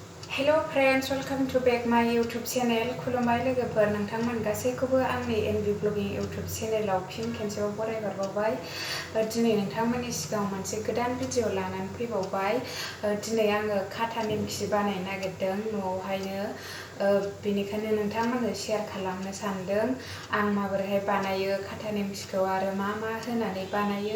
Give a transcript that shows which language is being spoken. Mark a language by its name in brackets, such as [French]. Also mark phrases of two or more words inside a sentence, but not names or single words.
[English] Hello friends, welcome to back my YouTube channel. [Bodo] Kulumbai lwgwpwr nwngtangmwn gaswikwobw angni NB [English] vlogging YouTube channel [Bodo] आव फिन खेनसेबाव बरायहरबावबाय। दिनै नोंथांमोननि सिगाङाव मोनसे गोदान भिडिअ लानानै फैबावबाय। दिनै आङो काटा नेमखि बानायनो नागिरदों न'आवहायनो, बेनिखायनो नोंथांमोननो शेयार खालामनो सानदों आं माबोरैहाय बानायो काटा नेमखिखौ आरो मा मा होनानै बानायो।